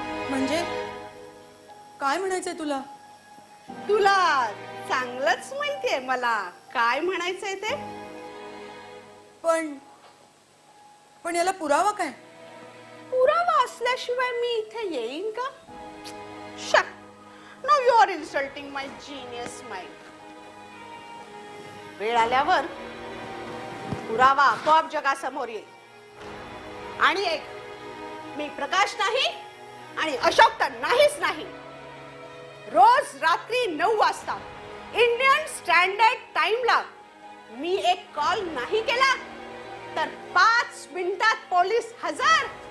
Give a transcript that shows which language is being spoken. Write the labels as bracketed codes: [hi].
[mr] म्हणजे काय म्हणायचंय तुला? तुला चांगलंच माहितीये मला काय म्हणायचंय ते. पण याला पुरावा काय? पुरावा असल्याशिवाय मी इथे येईन का? शक. [en] Now you are insulting my genius mind. [mr] वेळ आल्यावर पुरावा आपोआप जगासमोर येईल. आणि एक, मी प्रकाश नाही आणि अशोक तर नाहीच नाही. रोज रात्री 9 वाजता इंडियन स्टँडर्ड टाइमला मी एक कॉल नाही केला तर 5 मिनिटात पोलीस हजर.